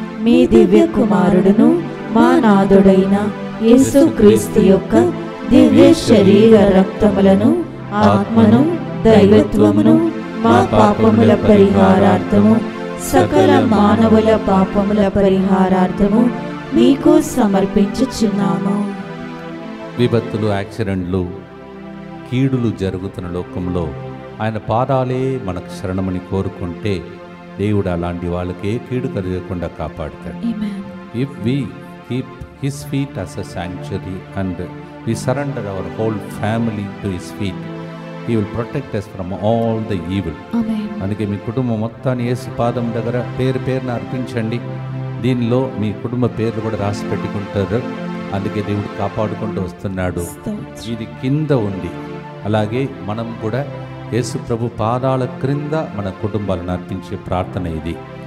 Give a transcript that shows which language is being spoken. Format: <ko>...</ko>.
<te>మీ దివ్య కుమారుడును మా నాథుడైన యేసుక్రీస్తు యొక్క దివ్య శరీర రక్తములను ఆత్మను దైవత్వమును మా పాపముల పరిహారార్థము సకల మానవుల పాపముల పరిహారార్థము మీకు సమర్పించుచున్నాము. విపత్తులు, యాక్సిడెంట్లు, కీడులు జరుగుతున్న లోకంలో ఆయన పాదాలే మనకు శరణమని కోరుకుంటే దేవుడు అలాంటి వాళ్ళకి ఏ కీడు కలగకుండా కాపాడుతాడు.</te> <en>If we keep his feet as a sanctuary and we surrender our whole family to his feet, he will protect us from all the evil.</en> <te>అందుకే మీ కుటుంబం మొత్తాన్ని యేసు పాదం దగ్గర పేరున అర్పించండి. దీనిలో మీ కుటుంబ పేర్లు కూడా రాసి పెట్టుకుంటారు. అందుకే దేవుడు కాపాడుకుంటూ వస్తున్నాడు. ఇది కింద ఉంది. అలాగే మనం కూడా యేసు ప్రభు పాదాల క్రింద మన కుటుంబాలను అర్పించే ప్రార్థన ఇది.</te>